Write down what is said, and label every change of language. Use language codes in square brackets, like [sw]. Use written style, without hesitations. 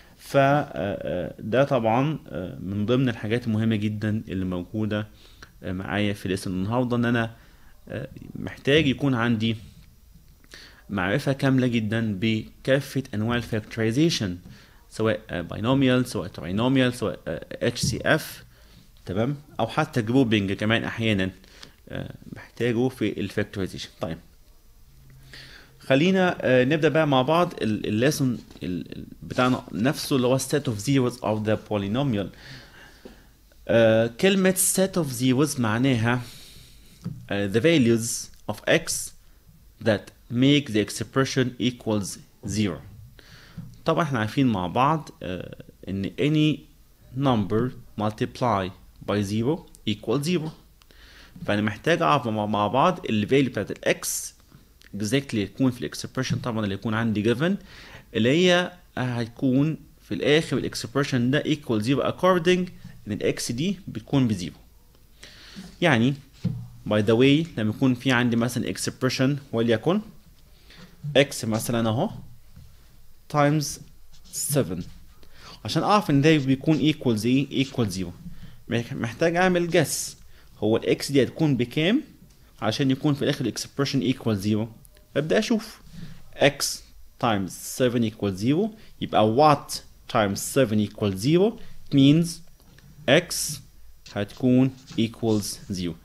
[ar] فده طبعا من ضمن الحاجات المهمة جدا اللي موجودة معايا في ليسن النهارده، ان انا محتاج يكون عندي معرفة كاملة جدا بكافة انواع الفاكتورايزيشن، سواء باينوميال سواء تراينوميال سواء HCF. تمام. او حتى جروبنج كمان احيانا محتاجه في الفاكتورايزيشن. طيب خلينا نبدا بقى مع بعض الليسون بتاعنا نفسه اللي هو [en] set of zeros of the polynomial. كلمة set of zeros معناها the values of x that make the expression equals 0. [ar] طبعا احنا عارفين مع بعض ان [en] any number multiply by 0 equals 0. [ar] فانا محتاج اعرف مع بعض ال value بتاعت الاكس exactly يكون في الاكسبريشن طبعا اللي يكون عندي given، اللي هي هيكون في الاخر الاكسبريشن ده equal 0 according ان الاكس دي بتكون بزيرو. يعني [en] by the way [ar] لما يكون في عندي مثلا expression وليكن x مثلا اهو times 7، عشان اعرف ان ده بيكون equals ايه؟ equals 0. محتاج اعمل guess هو الاكس دي هتكون بكام عشان يكون في الاخر expression equals 0. ببدأ اشوف [en] x times 7 equals 0. يبقى what times 7 equals 0 means x هتكون equals 0.